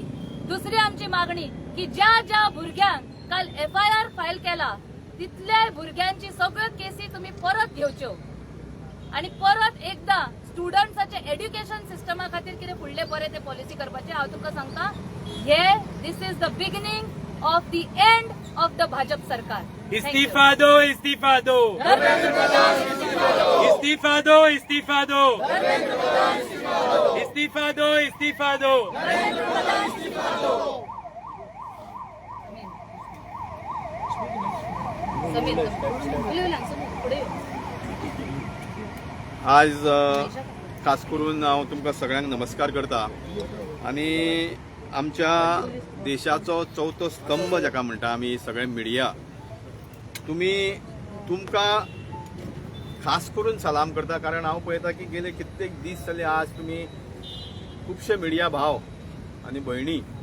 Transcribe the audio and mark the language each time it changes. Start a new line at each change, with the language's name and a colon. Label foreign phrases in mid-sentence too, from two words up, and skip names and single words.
Konkani: दुसरी आमची मागणी की ज्या भुरग्यांक काल FIR फायल केला तितल्या भुरग्यांची सगळ्यो केसी तुम्ही परत घेवच्यो आणि परत एकदा स्टुडंट्साचे
English: education system
Konkani: खातीर कितें फुडले बरे ते पॉलिसी करपाचे. हांव तुमकां सांगता हे
English: this is the beginning of the end of the
Konkani: Bhajap Sarkar.
English: Thank you.
Hindi: इस्तीफा दो, इस्तीफा दो, इस्तीफा दो, इस्तीफा दो, इस्तीफा दो, इस्तीफा दो.
Marathi: समीर, पुढे ये.
Konkani: आज खास करून हांव तुमकां सगळ्यांक नमस्कार करता आणि आमच्या देशाचो चवथो स्तंभ जाका म्हणटा आमी सगळे मिडिया तुमकां खास करून सलाम करता कारण हांव पळयता की गेले कित्येक दीस जाले आज तुमी खुबशे मिडिया भाव आनी भयणी